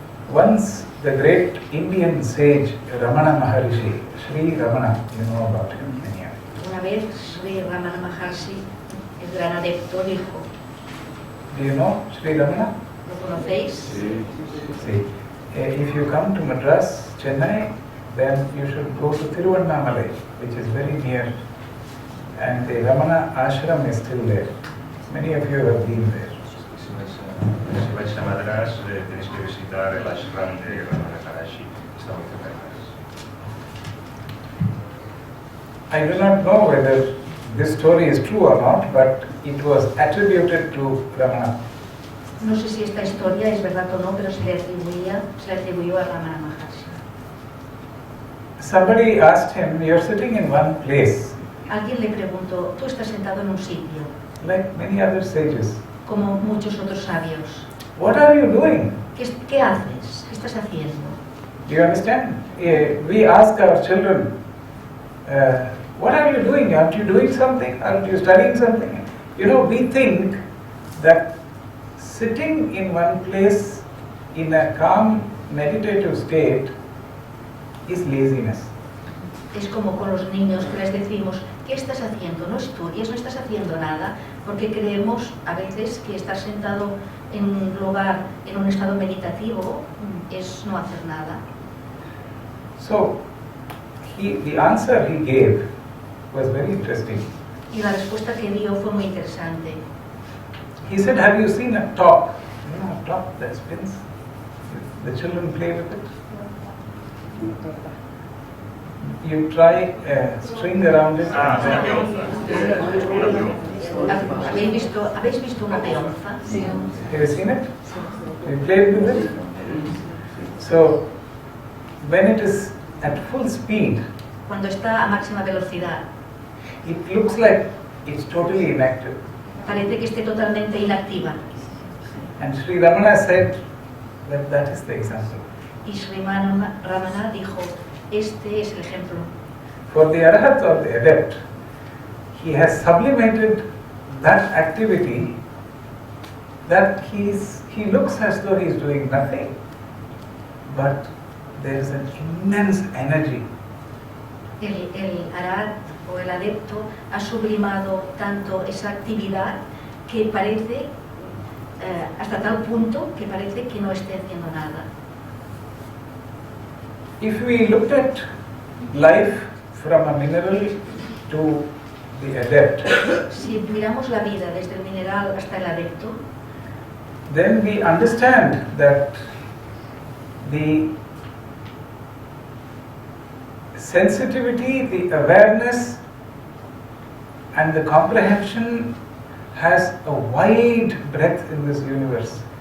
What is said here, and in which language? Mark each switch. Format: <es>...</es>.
<en>Once the great Indian sage Ramana Maharishi, Sri Ramana, you know about him, anyhow.</en> <es>Una vez Sri Ramana Maharshi, el gran adepto, dijo,</es> <en>Do you know Sri Ramana?</en> <es>¿lo conocéis?</es> <en>See, if you come to Madras, Chennai, then you should go to Tiruvannamalai, which is very near, and the Ramana ashram is still there. Many of you have been there.</en> <es>Si vais a Madras, tenéis que visitar el ashram de Ramana Maharshi, está muy cerca de Madras.</es> <en>I do not know whether this story is true or not, but it was attributed to Ramana.</en> <es>No sé si esta historia es verdad o no, pero se le atribuyó a Ramana Maharshi.</es> <en>Somebody asked him, you're sitting in one place,</en> <es>Alguien le preguntó, tú estás sentado en un sitio,</es> <en>like many other sages.</en> <es>como muchos otros sabios.</es> <en>What are you doing?</en> <es>¿Qué haces? ¿Qué estás haciendo?</es> <en>Do you understand? We ask our children, what are you doing? Aren't you doing something? Aren't you studying something? You know, we think that sitting in one place in a calm, meditative state is laziness.</en> <es>Es como con los niños que les decimos, ¿qué estás haciendo? No estudias, no estás haciendo nada, porque creemos a veces que estar sentado en un lugar, en un estado meditativo, es no hacer nada.</es> <en>So, the answer he gave was very interesting.</en> <es>Y la respuesta que dio fue muy interesante.</es> <en>He said, have you seen a top? You know, a top that spins? The children play with it. You try a string around it.</en> <es>¿Habéis visto una peonza?</es> <en>Have you seen it? You played with it? So, when it is at full speed,</en> <es>Cuando está a máxima velocidad,</es> <en>it looks like it's totally inactive.</en> <es>parece que esté totalmente inactiva.</es> <en>And Sri Ramana said that that is the example.</en> <es>Y Sri Ramana dijo, este es el ejemplo.</es> <en>For the arahat or the adept, he has sublimated that activity that he looks as though he is doing nothing, but there is an immense energy.</en> <es>El arat o el adepto ha sublimado tanto esa actividad que parece, hasta tal punto que parece que no esté haciendo nada.</es> <en>If we looked at life from a mineral to the adept,</en> <es>Si miramos la vida desde el mineral hasta el adepto,</es> <en>then we understand that the sensitivity, the awareness and the comprehension has a wide breadth in this universe.</en>